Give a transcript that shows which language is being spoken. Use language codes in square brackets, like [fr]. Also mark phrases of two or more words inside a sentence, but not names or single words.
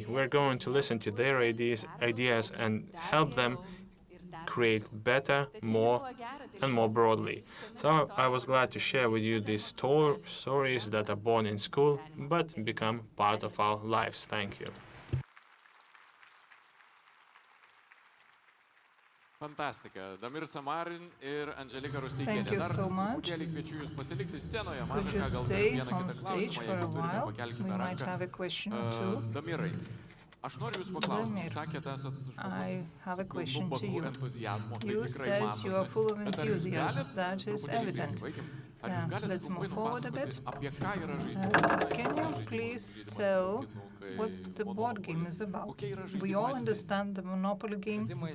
[en] We're going to listen to their ideas and help them create better, more, and more broadly. So I was glad to share with you these stories that are born in school, but become part of our lives. Thank you. [lt] Fantastika. Damir Samarin ir Angelika [en] Thank you so much. [lt] Kviečiu jūs pasilikti scenoje. [en] Could you stay on stage for a while? We might have a question or two. [lt] Damirai, aš noriu jūs paklausti. Sakėte, [en] I have a question to you. You said you are full of enthusiasm. That is evident. Let's move forward a bit. Can you please tell what the board game is about? We all understand the Monopoly game.